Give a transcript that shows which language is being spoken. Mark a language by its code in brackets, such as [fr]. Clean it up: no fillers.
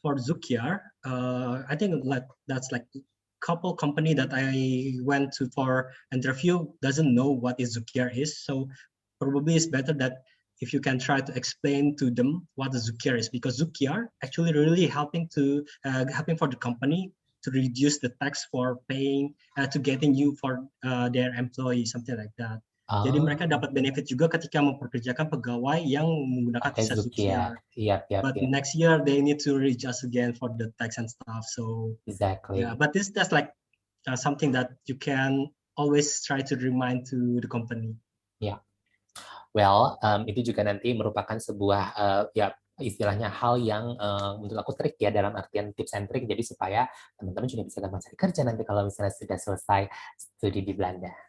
[en] For Zoekjer, I think that's like couple company that I went to for interview doesn't know what is Zoekjer is. So probably it's better that if you can try to explain to them what the Zoekjer is, because Zoekjer actually really helping for the company to reduce the tax for paying to getting you for their employee, something like that. [id] Jadi mereka dapat benefit juga ketika memperkerjakan pegawai yang menggunakan visa Zoekjer. [en] But next year they need to readjust again for the tax and stuff. So exactly. Yeah, but that's like something that you can always try to remind to the company. Yeah. [id] Well, itu juga nanti merupakan sebuah ya istilahnya hal yang menurut aku trik ya, dalam artian [en] tips and trick, [id] jadi supaya teman-teman juga bisa gampang cari kerja nanti kalau misalnya sudah selesai studi di Belanda.